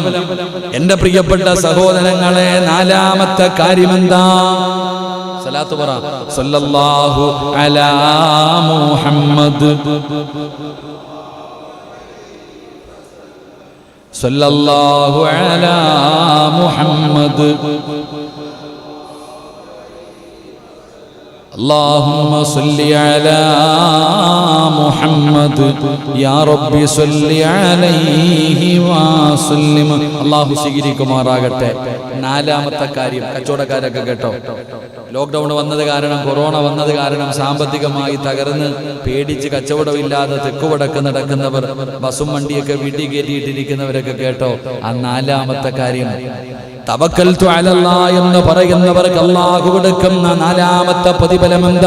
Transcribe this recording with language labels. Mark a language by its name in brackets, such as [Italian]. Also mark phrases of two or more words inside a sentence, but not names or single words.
[Malayalam] എന്റെ പ്രിയപ്പെട്ട സഹോദരങ്ങളെ, 4ാമത്തെ കാര്യമെന്താ? സലാത്ത് പറ. [Arabic] صلى الله على محمد صلى الله على محمد, اللهم صل على محمد يا رب صل عليه وسلم. [Malayalam] അല്ലാഹു സ്വീകരിക്കുമാറാകട്ടെ. 4ാമത്തെ കാര്യം, കച്ചവടക്കാരൊക്കെ കേട്ടോ, ലോക്ക്ഡൌൺ വന്നത് കാരണം, കൊറോണ വന്നത് കാരണം സാമ്പത്തികമായി തകർന്ന് പേടിച്ച് കച്ചവടമില്ലാതെ തെക്കുവടക്ക് നടക്കുന്നവർ, ബസും വണ്ടിയൊക്കെ വീട്ടിൽ കയറ്റിയിട്ടിരിക്കുന്നവരൊക്കെ കേട്ടോ, ആ 4ാമത്തെ കാര്യം [Arabic] توكلت على الله [Malayalam] എന്ന് പറയുന്നവർക്ക് അല്ലാഹു കൊടുക്കുന്ന 4ാമത്തെ പ്രതിഫലം എന്താ?